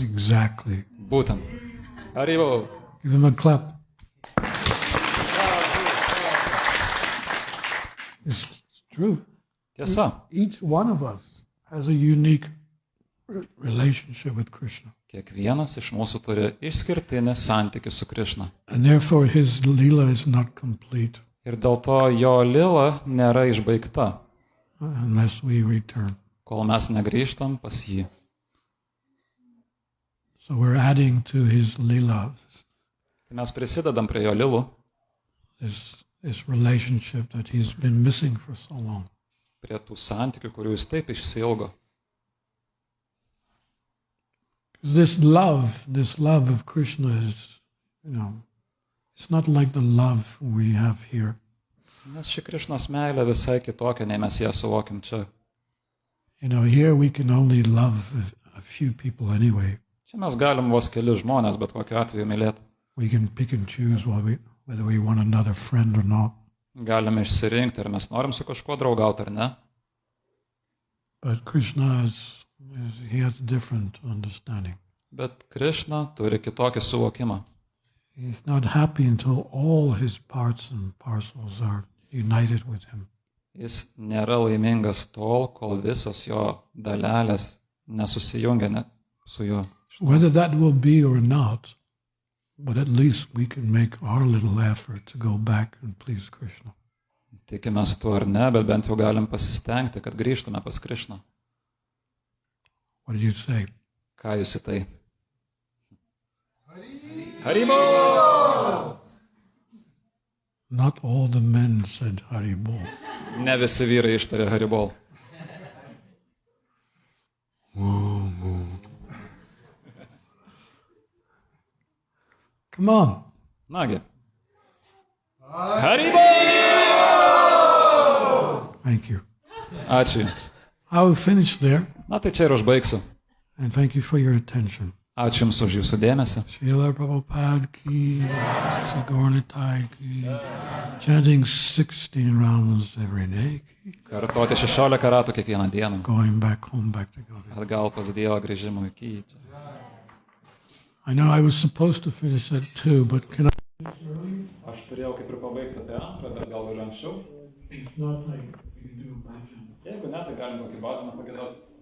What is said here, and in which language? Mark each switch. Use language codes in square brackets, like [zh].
[en] Exactly. [lt] Būtent. Haribol. [en] Give him a clap. It's true. [lt] Tiesa. [en] Each one of us has a unique relationship with Krishna. [lt] Kiekvienas iš mūsų turi išskirtinį santykį su Krishna. [en] And therefore his lila is not complete. [lt] Ir dėl to jo lila nėra išbaigta, [en] unless we return. [lt] Kol mes negrįžtam pas jį. [en] So we're adding to his lila. [lt] Tai mes prisidedam prie jo lilų. [en] This relationship that he's been missing for so long. [lt] Prie tų santykių, kurių jis taip išsiilgo. [en] This love of Krishna is, it's not like the love we have here. [lt] Nes ši Krišnos meilė visai kitokia, nei mes ją suvokim čia. [en] Here we can only love a few people anyway. [lt] Čia mes galim vos keli žmonės, bet kokiu atveju mylėti. [en] We can pick and choose whether we want another friend or not. [lt] Galime išsirinkti, ar mes norim su kažkuo draugauti ar ne. [en] But Krishna he has a different understanding. [lt] Bet Krishna turi kitokį suvokimą. [en] He's not happy until all his parts and parcels are united with him. [lt] Jis nėra laimingas tol, kol visos jo dalelės nesusijungia su juo. [en] Whether that will be or not, but at least we can make our little effort to go back and please Krishna. [lt] Tikimės tuo ar ne, bet bent jau galim pasistengti, kad grįžtume pas Krishną. [en] What did you say? [lt] Ką jūs į tai? [sa] Haribol! [en] Not all the men said Haribol. [lt] Ne visi vyrai ištarė Haribol. [en] Come on. [lt] Nagi. Haribol! [en] Thank you. [lt] Ačiū Jums. [en] I will finish there. [lt] Na tai čia ir užbaigsiu. [en] And thank you for your attention. [lt] Ačiū Jums už Jūsų dėmesį. [en] Srila Prabhupada ki, Siddhartha ki, chanting 16 rounds every day ki. [lt] Kartoti 16 ratų kiekvieną dieną. [en] Going back home, back to God. [lt] Atgal pas Dievą grįžimui į čia. [en] I know I was supposed to finish at 2, but can I? [lt] Aš turėjau kaip ir pabaigti apie 2, bet gal ir anksčiau. [en] If not, we can do a bhajan. [lt] Jeigu ne, tai galim kokį bhajaną pagiedoti.